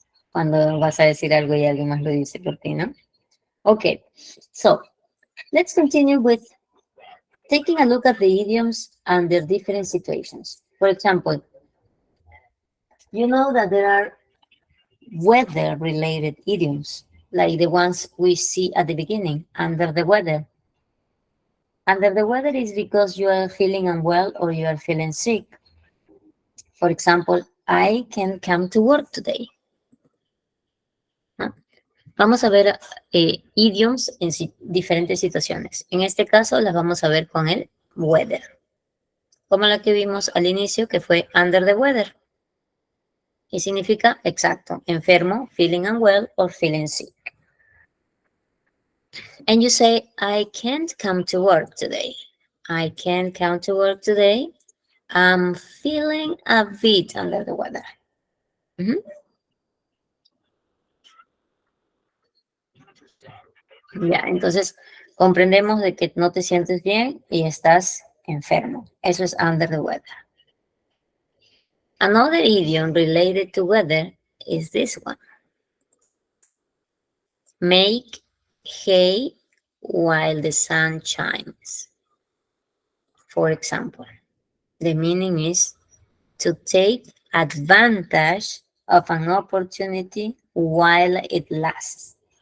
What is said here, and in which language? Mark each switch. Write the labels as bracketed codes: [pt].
[es] Cuando vas a decir algo y alguien más lo dice por ti, ¿no? [en] Okay, so let's continue with taking a look at the idioms and their different situations. For example, you know that there are weather-related idioms, like the ones we see at the beginning, under the weather. Under the weather is because you are feeling unwell or you are feeling sick. For example, I can't come to work today. [es] ¿No? Vamos a ver idioms en diferentes situaciones. En este caso las vamos a ver con el weather, como la que vimos al inicio, que fue [en] under the weather. [es] Y significa, exacto, enfermo, [en] feeling unwell or feeling sick. And you say, I can't come to work today. I can't come to work today. I'm feeling a bit under the weather. [es] Ya, entonces comprendemos de que no te sientes bien y estás enfermo. Eso es [en] under the weather. Another idiom related to weather is this one. Make hay while the sun shines. For example, the meaning is to take advantage of an opportunity while it lasts.